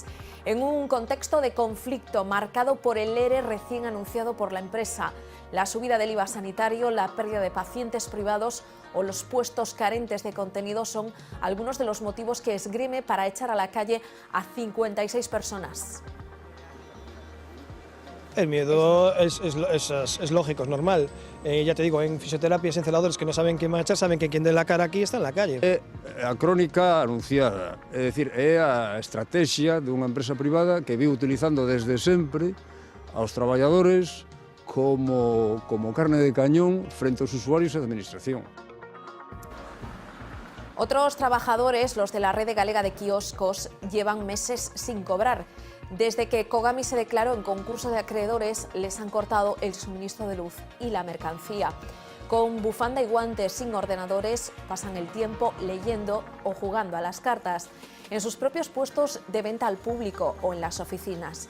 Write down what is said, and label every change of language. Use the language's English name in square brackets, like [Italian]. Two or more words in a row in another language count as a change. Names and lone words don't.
[Spanish] En un contexto de conflicto marcado por el ERE recién anunciado por la empresa, la subida del IVA sanitario, la pérdida de pacientes privados o los puestos carentes de contenido son algunos de los motivos que esgrime para echar a la calle a 56 personas. El miedo es lógico, es normal. Ya te digo, en fisioterapia, en celadores que no saben qué marchar, saben que quien dé la cara aquí está en la calle. [Galician] A crónica anunciada, é dicir, é a estrategia dunha empresa privada que vive utilizando desde sempre aos traballadores como carne de cañón frente aos usuarios e a administración. [Spanish] Otros trabajadores, los de la red galega de quioscos, llevan meses sin cobrar. Desde que Cogami se declaró en concurso de acreedores, les han cortado el suministro de luz y la mercancía. Con bufanda y guantes, sin ordenadores, pasan el tiempo leyendo o jugando a las cartas, en sus propios puestos de venta al público o en las oficinas.